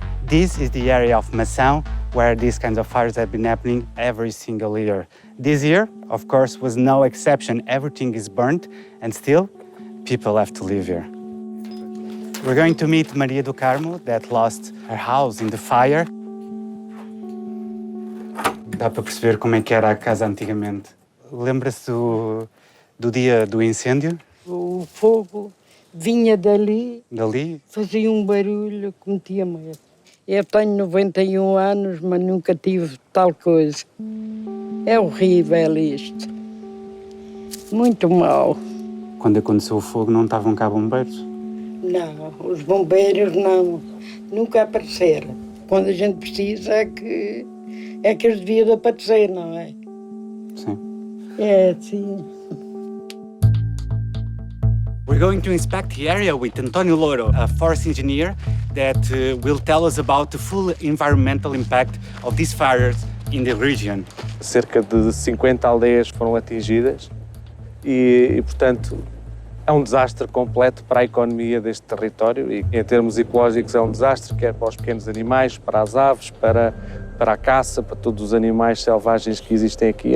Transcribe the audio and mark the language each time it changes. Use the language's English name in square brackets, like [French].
[English] This is the area of MACAO where these kinds of fires have been happening every single year. This year, of course, was no exception. Everything is burnt and still people have to live here. We're going to meet Maria do Carmo that lost her house in the fire. [Portuguese] Dá para perceber como é que era a casa antigamente. Lembra-se do dia do incêndio? O fogo vinha dali, Dali? fazia um barulho que metia medo. Eu tenho 91 anos, mas nunca tive tal coisa. É horrível isto. Muito mal. Quando aconteceu o fogo não estavam cá bombeiros? Não, os bombeiros não, nunca apareceram. Quando a gente precisa é que eles deviam aparecer, não é? Sim. É, sim. [English] We're going to inspect the area with António Louro, a forest engineer that will tell us about the full environmental impact of these fires in the region. [Portuguese] Cerca de 50 aldeias foram atingidas e, portanto, é um desastre completo para a economia deste território e, em termos ecológicos, é um desastre quer para os pequenos animais, para as aves, para a caça, para todos os animais selvagens que existem aqui.